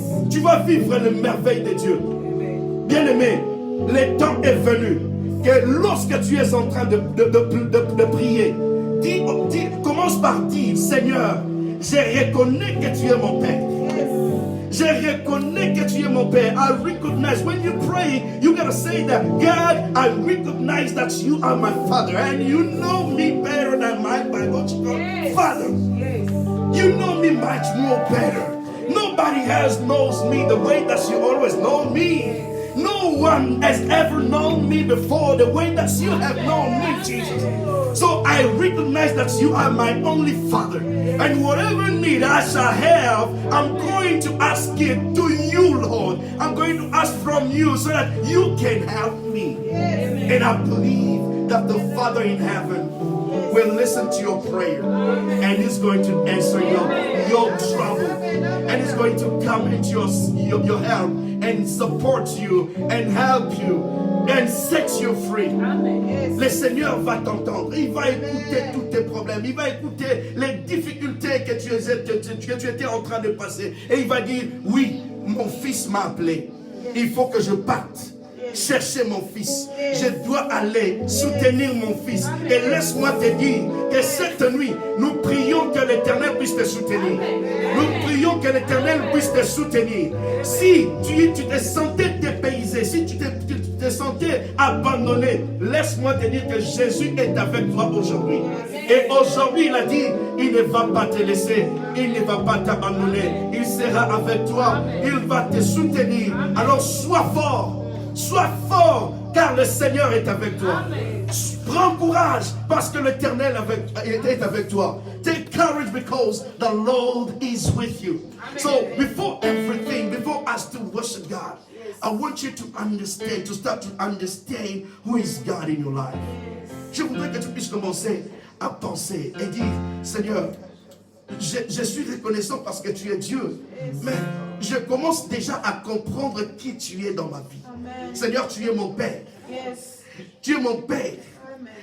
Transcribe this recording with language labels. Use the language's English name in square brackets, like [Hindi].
[French] Tu vas vivre les merveilles de Dieu. Bien-aimé, le temps est venu que lorsque tu es en train de prier, commence par dire, Seigneur, je reconnais que tu es mon Père. Je reconnais que tu es mon Père. [English] I recognize. When you pray, you gotta say that, God, I recognize that you are my Father. And you know me better than my biological father. You know me much more better. Nobody else knows me the way that you always know me. No one has ever known me before the way that you have known me, Jesus. So I recognize that you are my only Father. And whatever need I shall have, I'm going to ask it to you, Lord. I'm going to ask from you so that you can help me. And I believe that the Father in heaven will listen to your prayer. And He's going to answer your trouble. And He's going to come into your help and support you and help you and set you free. [French] Le Seigneur va t'entendre. Il va écouter tous tes problèmes. Il va écouter les difficultés que tu étais en train de passer. Et il va dire, oui, mon fils m'a appelé. Il faut que je parte chercher mon fils. Je dois aller soutenir mon fils. Et laisse-moi te dire que cette nuit, nous prions que l'Éternel puisse te soutenir. Nous prions que l'Éternel puisse te soutenir. Si tu te sentais dépaysé, si tu te sentais abandonné, laisse-moi te dire que Jésus est avec toi aujourd'hui. Et aujourd'hui, il a dit, il ne va pas te laisser, il ne va pas t'abandonner. Il sera avec toi, il va te soutenir. Alors sois fort, car le Seigneur est avec toi. Prends courage, parce que l'Éternel est avec toi. [English] Take courage because the Lord is with you. So before everything, before us to worship God, I want you to understand, to start to understand who is God in your life. [French] Je voudrais que tu puisses commencer à penser et dire, Seigneur, je suis reconnaissant parce que tu es Dieu, mais je commence déjà à comprendre qui tu es dans ma vie. Amen. Seigneur, tu es mon Père. [English] Yes. [French] Tu es mon Père. Amen.